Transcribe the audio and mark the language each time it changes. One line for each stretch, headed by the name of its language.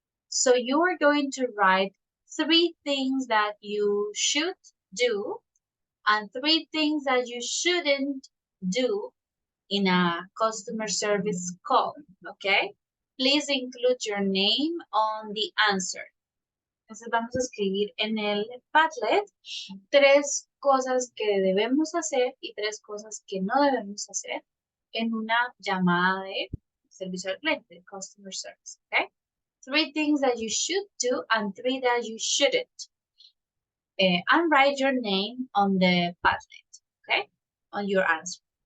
English: So you are going to write 3 things that you should do and 3 things that you shouldn't do in a customer service call, okay? Please include your name on the answer.
Spanish: Entonces vamos a escribir en el Padlet 3 cosas que debemos hacer y 3 cosas que no debemos hacer en una llamada de servicio al cliente,
English: customer service, okay? 3 things that you should do and 3 that you shouldn't. And write your name on the Padlet, okay? On your answer.